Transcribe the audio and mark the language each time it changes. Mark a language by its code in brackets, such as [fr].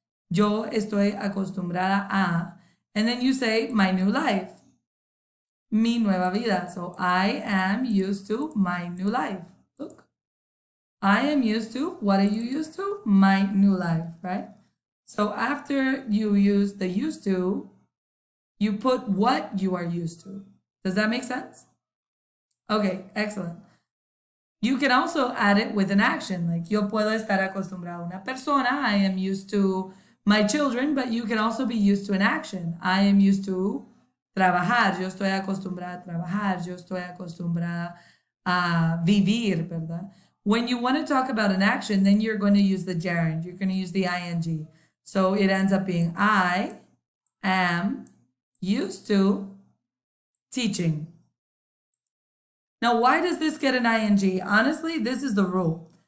[es] Yo estoy acostumbrada a. [en] And then you say my new life, [es] mi nueva vida. [en] So I am used to my new life. Look. I am used to, what are you used to? My new life, right? So after you use the used to, you put what you are used to. Does that make sense? Okay, excellent. You can also add it with an action, like [es] yo puedo estar acostumbrado a una persona, [en] I am used to my children, but you can also be used to an action. I am used to [es] trabajar, yo estoy acostumbrada a trabajar, yo estoy acostumbrada a vivir, ¿verdad? [en] When you want to talk about an action, then you're going to use the gerund. You're going to use the ing. So it ends up being I am used to teaching. Now, why does this get an ing? Honestly, this is the rule.